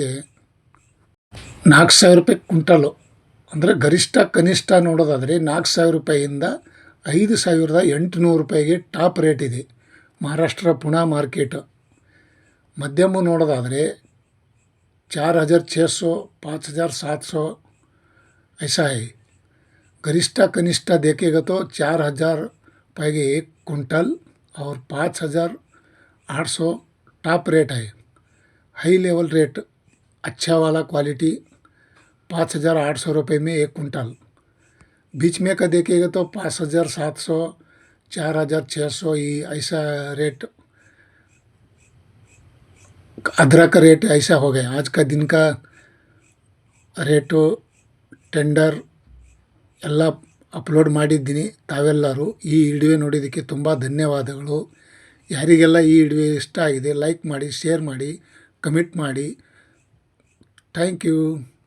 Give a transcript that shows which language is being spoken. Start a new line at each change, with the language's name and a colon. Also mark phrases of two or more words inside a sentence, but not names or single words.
Kannada: 4,000 ರೂಪಾಯಿ ಕ್ವಿಂಟಲು. ಅಂದರೆ ಗರಿಷ್ಠ ಕನಿಷ್ಠ ನೋಡೋದಾದರೆ 4,000 ರೂಪಾಯಿಯಿಂದ 5,800 ರೂಪಾಯಿಗೆ
English: top rate
Kannada: ಇದೆ ಮಹಾರಾಷ್ಟ್ರ ಪುಣೆ ಮಾರ್ಕೆಟ್. ಮಧ್ಯಮ ನೋಡೋದಾದರೆ 4,600, 5,700
Hindi: ऐसा है. गरिष्ठ कनिष्ठ देखेगा तो 4,000 रुपये के 1 क्विंटल और 5,800
English: top rate
Hindi: है.
English: high level rate
Hindi: अच्छा वाला क्वालिटी 5,800 रुपये में 1 क्विंटल. बीच में का देखिएगा तो 5,700, 4,600 ये ऐसा रेट. अदरक का रेट ऐसा हो गया. आज का दिन का
Kannada: ರೇಟು ಟೆಂಡರ್ ಎಲ್ಲ ಅಪ್ಲೋಡ್ ಮಾಡಿದ್ದೀನಿ. ತಾವೆಲ್ಲರೂ ಈ ವಿಡಿಯೋ ನೋಡಿದ್ದಕ್ಕೆ ತುಂಬ ಧನ್ಯವಾದಗಳು. ಯಾರಿಗೆಲ್ಲ ಈ ವಿಡಿಯೋ ಇಷ್ಟ ಆಗಿದೆ ಲೈಕ್ ಮಾಡಿ, ಶೇರ್ ಮಾಡಿ, ಕಮೆಂಟ್ ಮಾಡಿ.
English: thank you.